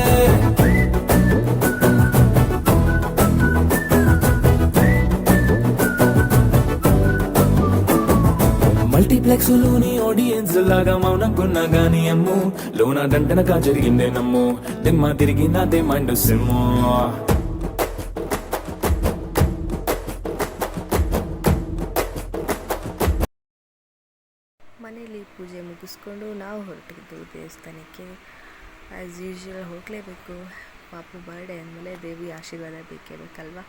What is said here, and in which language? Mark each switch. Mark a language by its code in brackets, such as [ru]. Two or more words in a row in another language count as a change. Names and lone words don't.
[te] మల్టీప్లెక్స్ లోని ఆడియన్స్ లాగా మౌనంకున్నా గాని అమ్ము, లోన దండనగా జరిగిందే నమ్ము, దిమ్మ తిరిగి నాదే మైండ్ సిమ్ము. [kn] ಮನೇಲಿ ಪೂಜೆ ಮುಗಿಸ್ಕೊಂಡು ನಾವು ಹೊರಟಿದ್ದು ದೇವಸ್ಥಾನಕ್ಕೆ. [en] as usual [kn] ಹೋಗಲೇಬೇಕು, ಪಾಪು ಬರ್ಡೇ ಅಂದಮೇಲೆ ದೇವಿ ಆಶೀರ್ವಾದ ಬೇಕೇ ಬೇಕಲ್ವ.